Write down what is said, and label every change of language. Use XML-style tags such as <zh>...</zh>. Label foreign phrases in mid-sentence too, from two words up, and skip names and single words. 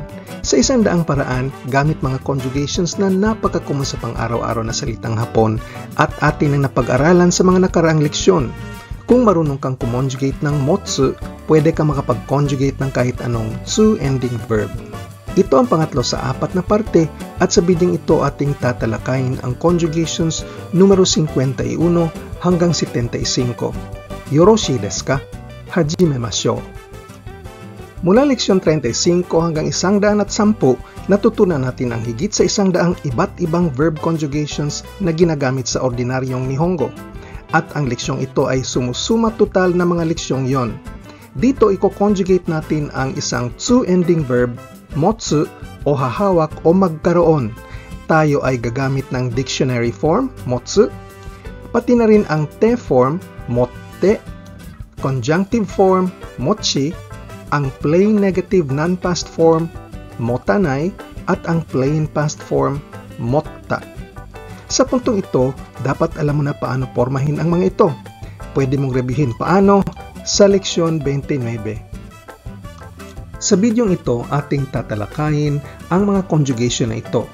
<tl>Sa isang daang paraan, gamit mga conjugations na napakakumun sa pang-araw-araw na salitang Hapon at atin ang napag-aralan sa mga nakaraang leksyon. Kung marunong kang kumonjugate ng motsu, pwede kang makapag-conjugate ng kahit anong</tl> <en>tsu-ending verb.</en> <tl>Ito ang pangatlo sa apat na parte at sa bidyong ito ating tatalakayin ang conjugations numero 51 hanggang 75.</tl> <ja>よろしいですか？始めましょう.</ja> <tl>Mula leksyon 35 hanggang 110, natutunan natin ang higit sa 100 iba't ibang</tl> <en>verb conjugations</en> <tl>na ginagamit sa ordinaryong Nihongo. At ang leksyong ito ay sumusuma total na mga leksyong yon. Dito i-conjugate natin ang isang</tl> <en>tsu-ending verb,</en> <tl>motsu o hahawak o magkaroon. Tayo ay gagamit ng</tl> <en>dictionary form,</en> <tl>motsu, pati na rin ang</tl> <en>te form,</en> <tl>motte,</tl> <en>conjunctive form,</en> <tl>mochi, ang</tl> <en>plain negative non-past form,</en> <tl>motanai, at ang</tl> <en>plain past form,</en> <tl>motta. Sa puntong ito, dapat alam mo na paano pormahin ang mga ito. Pwede mong reviewin paano sa leksyon 29. Sa bidyong ito, ating tatalakayin ang mga conjugation na ito.</tl>